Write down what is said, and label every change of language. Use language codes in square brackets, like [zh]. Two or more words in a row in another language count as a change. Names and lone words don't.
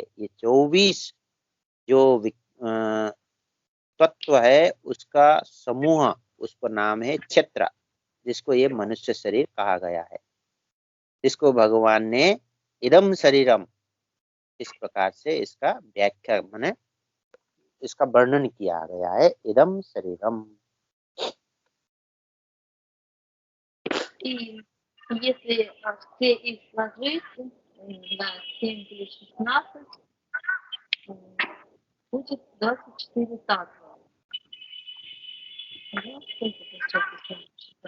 [hi] ये 24 जो तत्व है उसका समूह, उसका नाम है क्षेत्र, जिसको ये मनुष्य शरीर कहा गया है, जिसको भगवान ने [sa] इदम शरीरम [hi] इस प्रकार से इसका व्याख्या माने इसका वर्णन किया गया है, [sa] इदम शरीरम। [ru] И если все их сложить, да, 7 плюс 16, будет 24 татва. Ну, сколько получается?